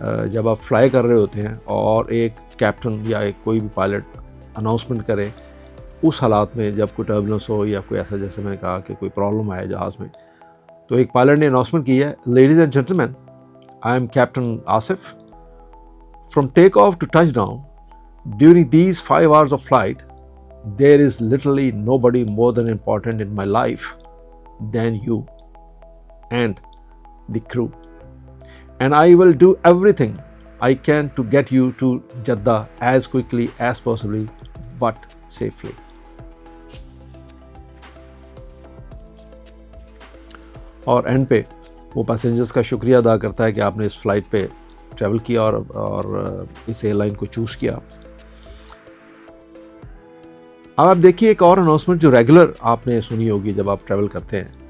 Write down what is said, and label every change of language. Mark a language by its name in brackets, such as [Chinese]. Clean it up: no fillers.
[Urdu] جب آپ فلائی کر رہے ہوتے ہیں اور ایک کیپٹن یا ایک کوئی بھی پائلٹ اناؤنسمنٹ کرے اس حالات میں جب کوئی ٹربولنس ہو یا کوئی ایسا، جیسے میں نے کہا کہ کوئی پرابلم آئے جہاز میں، تو ایک پائلٹ نے اناؤنسمنٹ کی ہے، [English] Ladies and gentlemen, I'm captain Asif, from take off to touch down during these 5 hours of flight there is literally nobody more than important in my life than you and the crew. and I will do everything I can to get you to Jeddah as quickly as possibly but safely. [Urdu] اور and پہ وہ passengers کا شکریہ ادا کرتا ہے کہ آپ نے اس فلائٹ پہ ٹریول کیا اور اس ایئر لائن کو چوز کیا. اب آپ دیکھیے ایک اور اناؤنسمنٹ جو ریگولر آپ نے سنی ہوگی جب آپ ٹریول کرتے ہیں.